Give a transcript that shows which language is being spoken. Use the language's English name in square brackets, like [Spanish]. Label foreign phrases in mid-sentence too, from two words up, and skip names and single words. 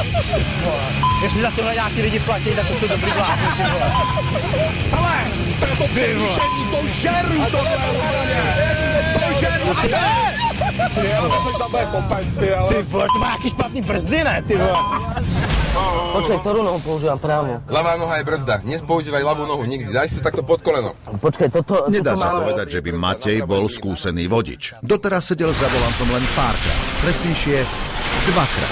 [Czech] Jestli za tohle nějaký lidi platí, tak to jsou dobrý vládny, ty vole. Hele, to je to přemýšlení, to žeru, to žeru, ty ale to se tam bude kompenc, ty ale. Ty vole, to má nějaký špatný brzdy, ne, ty vole. Počkej, [Slovak] ktorú nohu používam právo? Ľavá noha je brzda. Nepoužívaj ľavú nohu nikdy. Daj si takto pod koleno. Počkej, toto Nedá sa máme... povedať, že by Matej bol skúsený vodič. Doteraz sedel za volantom len párkrát. Presnejšie 2-krát.